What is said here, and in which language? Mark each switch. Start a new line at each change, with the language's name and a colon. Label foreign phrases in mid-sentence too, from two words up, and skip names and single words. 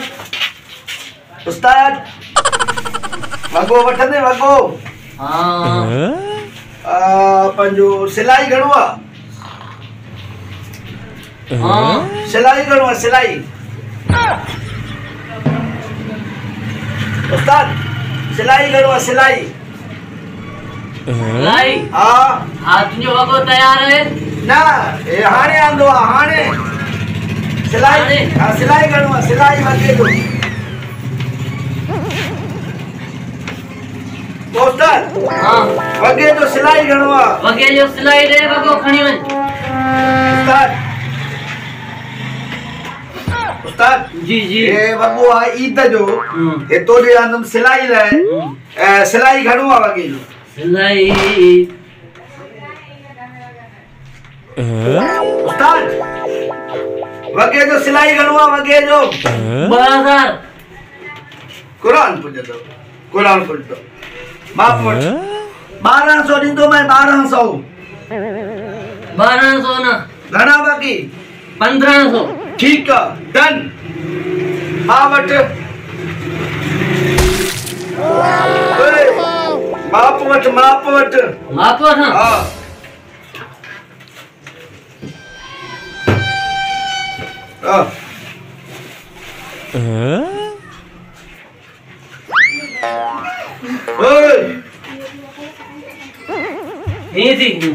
Sindhi: उस्ताद वगो वठंदे वगो। हाँ पंजो सिलाई घणो आ? हाँ सिलाई घणो आ? सिलाई उस्ताद सिलाई घणो आ? सिलाई लाई हाँ हाँ तुझो वगो
Hindi: तैयार है
Sindhi: ना ए हाणे आंदो आ हाणे सिलाई हाँ सिलाई घणो आ? सिलाई वगे जो उस्ताद हाँ वगे जो सिलाई घणो आ? वगे जो सिलाई रे वगो खणी वन उस्ताद उस्ताद जी जी ये वगो आ ईद जो ये तो जे आंदम सिलाई लाए सिलाई घणो आ वगे जो? सिलाई उस्ताद वगे जो सिलाई घणो आ? वगे जो 12,000 कुरान पुजतो कुरान पुजतो माफ वठ 1200 दींदो मैं 1200 ना घणा बाकी 1500
Hindi: ठीक है
Sindhi: डन मां वठ ओए माप वठ माप वठ हां ओए ये थी